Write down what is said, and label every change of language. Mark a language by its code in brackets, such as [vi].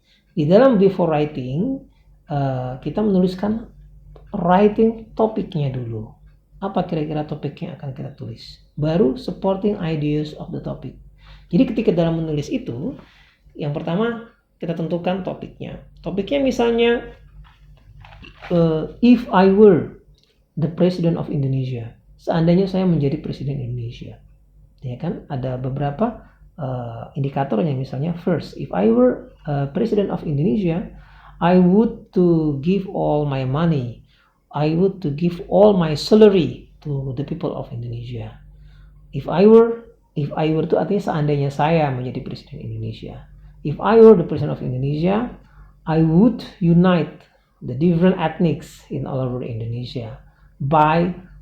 [id] Di dalam before writing kita menuliskan writing topiknya dulu. Apa kira-kira topik yang akan kita tulis? Baru [en] supporting ideas of the topic. [id] Jadi ketika dalam menulis itu, yang pertama kita tentukan topiknya. Topiknya misalnya [en] if I were the president of Indonesia. [id] Seandainya saya menjadi presiden Indonesia. Ya kan? Ada beberapa indikatornya, misalnya [en] first, if I were president of Indonesia, I would to give all my money. I would to give all my salary to the people of Indonesia. If I were [id] itu artinya seandainya saya menjadi presiden Indonesia. [en] If I were the president of Indonesia, I would unite the different ethnics in all over Indonesia by